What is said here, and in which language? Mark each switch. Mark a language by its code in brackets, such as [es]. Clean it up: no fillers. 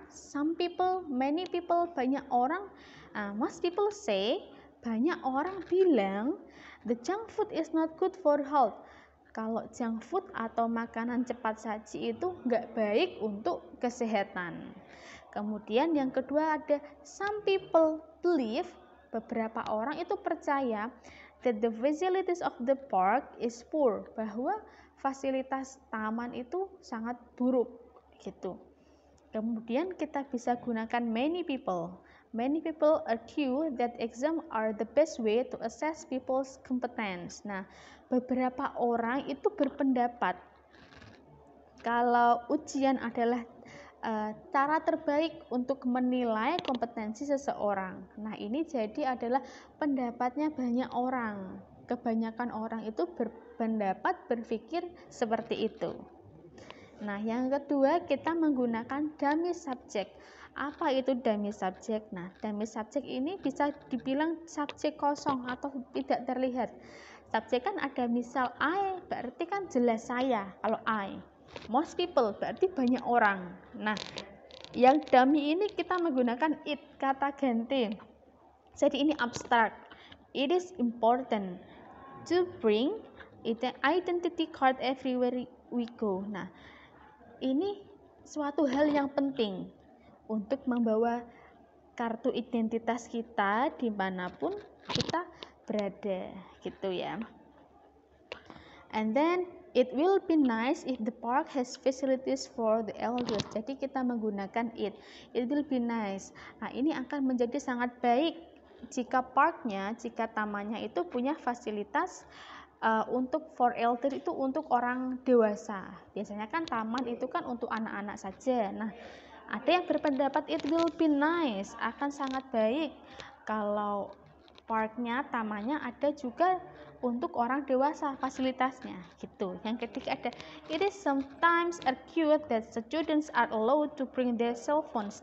[en] Some people, many people, [id] banyak orang. [en] Most people say, [id] banyak orang bilang, [en] the junk food is not good for health. [id] Kalau junk food atau makanan cepat saji itu nggak baik untuk kesehatan. Kemudian yang kedua ada [en] some people believe, [id] beberapa orang itu percaya [en] that the facilities of the park is poor, [id] bahwa fasilitas taman itu sangat buruk, gitu. Kemudian kita bisa gunakan [en] many people. Many people argue that exam are the best way to assess people's competence. [id] Nah, beberapa orang itu berpendapat kalau ujian adalah cara terbaik untuk menilai kompetensi seseorang. Nah, ini jadi adalah pendapatnya banyak orang. Kebanyakan orang itu berpendapat, berpikir seperti itu. Nah, yang kedua kita menggunakan dummy subject. Apa itu dummy subject? Nah, dummy subject ini bisa dibilang subjek kosong atau tidak terlihat. Subjek kan ada misal I, berarti kan jelas saya kalau I. [en] Most people [id] berarti banyak orang. Nah, yang dummy ini kita menggunakan it, kata ganti. Jadi ini abstract. [en] It is important to bring identity card everywhere we go. [id] Nah, ini suatu hal yang penting untuk membawa kartu identitas kita dimanapun kita berada, gitu ya. [en] And then it will be nice if the park has facilities for the elders. [id] Jadi kita menggunakan [en] it will be nice. [id] Nah, ini akan menjadi sangat baik jika parknya, jika tamannya itu punya fasilitas untuk [en] for elder, [id] itu untuk orang dewasa. Biasanya kan taman itu kan untuk anak-anak saja. Nah, ada yang berpendapat [en] it will be nice, [id] akan sangat baik kalau parknya, tamannya ada juga untuk orang dewasa fasilitasnya, gitu. Yang ketiga ada [en] it is sometimes argued that students are allowed to bring their cell phones.